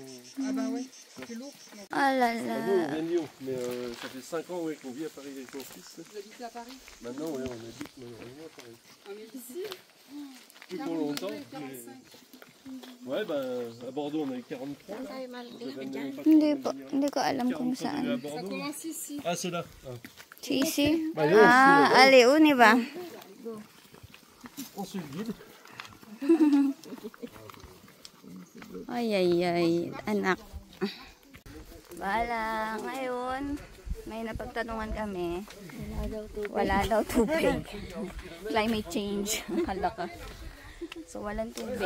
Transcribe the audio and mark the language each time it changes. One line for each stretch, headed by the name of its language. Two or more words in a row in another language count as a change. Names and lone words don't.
French: Ah bah ouais, c'est lourd. Ah là Ah nous, là. on vient de Lyon, mais ça fait 5 ans qu'on vit à Paris avec mon fils. Vous habitez à Paris? Maintenant, ouais, on habite malheureusement à Paris. Ah mais ici, Plus pour longtemps. 45. Ouais, à Bordeaux, on a eu 43. Là.
Filipino: Ay, malaki.
French: Vous avez même pas
Filipino: Hindi ko alam kung
French: 43 degrés à
Filipino: saan.
French: Ça Bordeaux. commence ici. Ah, c'est là. Sisi? Bah, là aussi, là.
Filipino: Aliuni ba?
French: On se le guide.
Filipino: Ay, anak. Bala, ngayon, may napagtanungan kami. Wala daw tubig.
English: Climate change.
Filipino: Hala ka. So, walang tubig.